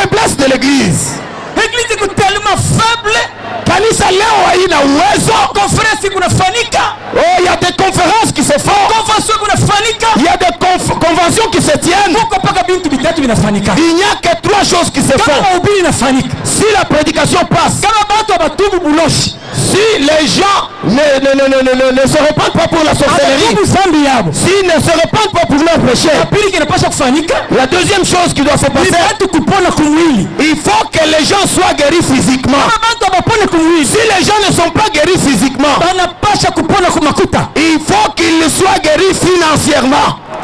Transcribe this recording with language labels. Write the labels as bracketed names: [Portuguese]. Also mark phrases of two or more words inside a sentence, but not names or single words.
[French] faiblesse de l'église. L'église est tellement faible. [Swahili] Kanisa leo haina uwezo. Conférence kunafanyika. [French] Oh, il y a des conférences qui se font. [Swahili] Convention kunafanyika. [French] Il y a des conventions qui se tiennent. Pourquoi pas [Swahili] bintu bitatu binafanyika? [French] Il n'y a que trois choses qui se font. [Swahili] Kama mahubiri inafanyika, [French] si la prédication passe, [Swahili] kama watu wabatubu buloshi, [French] si les gens ne se répandent pas pour la sorcellerie, s'ils ne se répandent pas pour leur péché, la deuxième chose qui doit se passer, il faut que les gens soient guéris physiquement. Si les gens ne sont pas guéris physiquement, il faut qu'ils soient guéris financièrement.